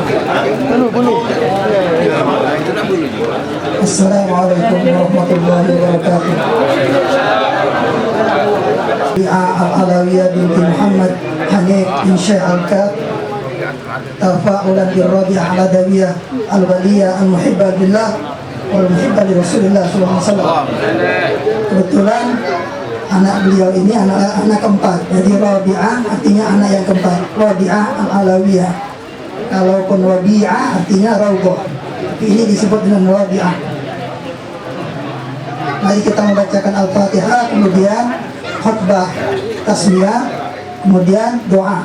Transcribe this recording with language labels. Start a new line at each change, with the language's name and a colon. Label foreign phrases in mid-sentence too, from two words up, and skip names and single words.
Indonesian: Bulu.
Arabic: السلام عليكم ورحمة الله وبركاته. العلوية بنت محمد حنيف بن شيخ الكاف تفاؤلا برابعة العدوية الولية المحبة بالله والمحبة لرسول الله صلى الله عليه وسلم.
Indonesian: Kebetulan anak beliau ini anak keempat. Jadi Rabi'ah artinya anak yang keempat. Rabi'ah al-Alawiyah. Kalaupun Rabi'ah artinya Raudhah. Tapi ini disebut dengan Rabi'ah. Mari kita membacakan Al-Fatihah, kemudian khutbah tasmiyah, kemudian doa.